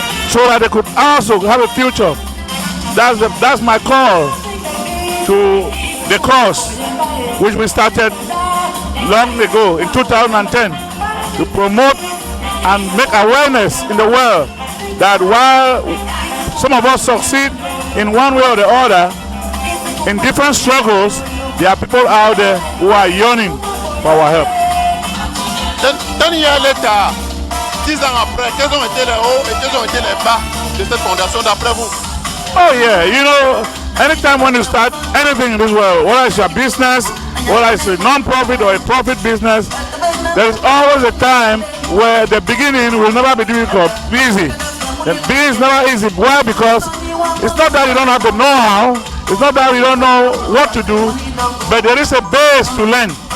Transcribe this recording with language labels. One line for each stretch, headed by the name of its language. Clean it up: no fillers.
English: so that they could also have a future, that's my call to the cause which we started long ago in 2010 to promote and make awareness in the world that while some of us succeed in one way or the other in different struggles, there are people out there who are yearning for our help. 10 years later,
French: 10 ans après, quels ont été les hauts et quels ont été les bas de cette fondation d'après vous?
English: Oh yeah, you know, anytime when you start anything in this world, whether it's a business, whether it's a non-profit or a profit business, there is always a time where the beginning will never be difficult, easy. The beginning is never easy. Why? Because it's not that you don't have the know-how, it's not that you don't know what to do, but there is a base to learn.